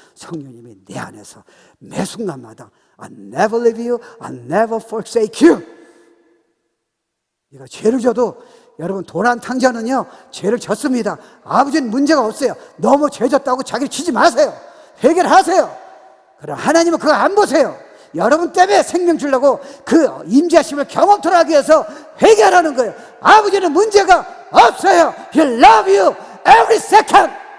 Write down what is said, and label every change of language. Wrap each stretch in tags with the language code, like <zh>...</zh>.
<ko>성령님이 내 안에서 매 순간마다</ko> <en>I never leave you, I never forsake you.</en> <ko>네가 죄를 져도, 여러분 도란 탕자는요 죄를 졌습니다. 아버지는 문제가 없어요. 너무 죄 졌다고 자기를 치지 마세요. 해결하세요. 그럼 하나님은 그거 안 보세요. 여러분 때문에 생명 주려고 그 임재하심을 경험토록 하기 위해서 회개하라는 거예요. 아버지는 문제가 없어요.</ko> <en>He love you every second.</en>